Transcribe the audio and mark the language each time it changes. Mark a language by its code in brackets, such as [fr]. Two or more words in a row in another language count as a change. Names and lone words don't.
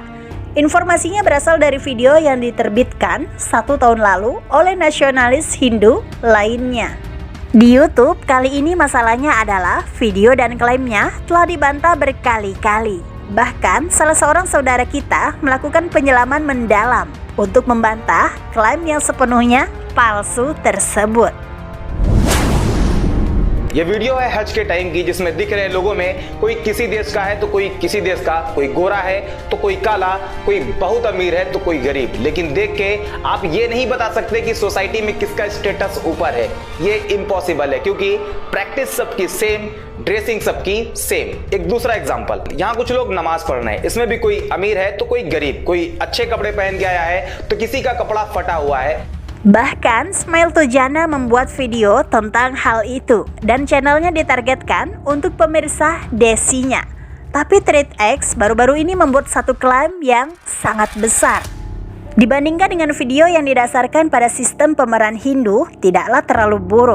[id] Informasinya berasal dari video yang diterbitkan 1 tahun lalu oleh nasionalis Hindu lainnya. Di YouTube kali ini masalahnya adalah video dan klaimnya telah dibantah berkali-kali. Bahkan salah seorang saudara kita melakukan penyelaman mendalam untuk membantah klaim yang sepenuhnya palsu tersebut. [hi] ये वीडियो है हज के टाइम की जिसमें दिख रहे लोगों में कोई किसी देश का है तो कोई किसी देश का, कोई गोरा है तो कोई काला, कोई बहुत अमीर है तो कोई गरीब। लेकिन देख के आप ये नहीं बता सकते कि सोसाइटी में किसका स्टेटस ऊपर है। ये इम्पॉसिबल है क्योंकि प्रैक्टिस सबकी सेम, ड्रेसिंग सबकी सेम। एक दूसरा एग्जांपल, यहाँ कुछ लोग नमाज पढ़ रहे हैं, इसमें भी कोई अमीर है तो कोई गरीब, कोई अच्छे कपड़े पहन के आया है तो किसी का कपड़ा फटा हुआ है। [id] Bahkan Smile Tujana membuat video tentang hal itu dan channelnya ditargetkan untuk pemirsa Desinya. Tapi TreatX baru-baru ini membuat satu klaim yang sangat besar. Dibandingkan dengan video yang didasarkan pada sistem pemeran Hindu tidaklah terlalu buruk.